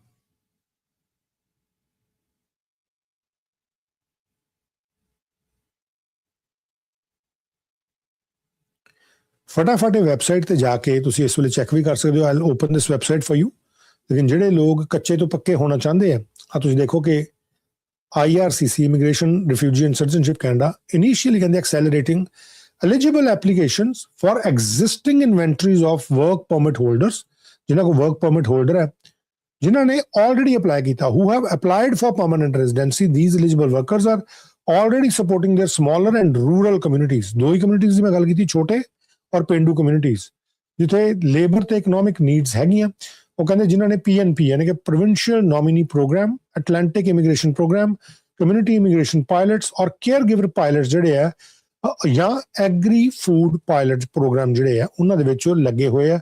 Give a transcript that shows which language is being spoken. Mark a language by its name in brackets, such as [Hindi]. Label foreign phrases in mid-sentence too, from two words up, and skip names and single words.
[Punjabi] ਫਟਾਫਟ ਵੈਬਸਾਈਟ ਤੇ ਜਾ ਕੇ ਤੁਸੀਂ ਇਸ ਵੇਲੇ ਚੈੱਕ ਵੀ ਕਰ ਸਕਦੇ ਹੋ। [English] I will open this website for you. [Punjabi] ਲੇਕਿਨ ਜਿਹੜੇ ਲੋਕ ਕੱਚੇ ਤੋਂ ਪੱਕੇ ਹੋਣਾ ਚਾਹੁੰਦੇ ਆ ਤੁਸੀਂ ਦੇਖੋ ਕਿ IRCC ਇਮੀਗ੍ਰੇਸ਼ਨ ਰਿਫਿਊਜੀ ਐਂਡ ਸਿਟੀਜ਼ਨਸ਼ਿਪ ਕੈਨੇਡਾ ਇਨੀਸ਼ੀਅਲੀ ਕਹਿੰਦੇ [English] accelerating eligible applications for existing inventories of work permit holders, [Punjabi] ਜਿਨ੍ਹਾਂ ਕੋ [English] work permit holder [Punjabi] ਹੈ, ਜਿਨ੍ਹਾਂ ਨੇ already apply ਕੀਤਾ, [English] who have applied for permanent residency. These eligible workers are already supporting their smaller and rural communities. [Punjabi] ਦੋ ਹੀ communities ਦੀ ਮੈਂ ਗੱਲ ਕੀਤੀ, ਛੋਟੇ ਔਰ ਪੇਂਡੂ communities, ਜਿੱਥੇ ਲੇਬਰ ਤੇ [English] economic needs [Punjabi] ਹੈਗੀਆਂ। ਉਹ ਕਹਿੰਦੇ ਜਿਨ੍ਹਾਂ ਨੇ PNP ਯਾਨੀ ਕਿ ਪ੍ਰੋਵਿੰਸ਼ੀਅਲ ਨੋਮੀਨੀ ਪ੍ਰੋਗਰਾਮ, ਅਟਲਾਂਟਿਕ ਇਮੀਗ੍ਰੇਸ਼ਨ ਪ੍ਰੋਗਰਾਮ, ਕਮਿਊਨਿਟੀ ਇਮੀਗ੍ਰੇਸ਼ਨ ਪਾਇਲਟਸ ਔਰ ਕੇਅਰ ਗਿਵਰ ਪਾਇਲਟਸ ਜਿਹੜੇ ਆ, ਜਾਂ ਐਗਰੀ ਫੂਡ ਪਾਇਲਟ ਪ੍ਰੋਗਰਾਮ ਜਿਹੜੇ ਆ ਉਹਨਾਂ ਦੇ ਵਿੱਚ ਲੱਗੇ ਹੋਏ ਆ।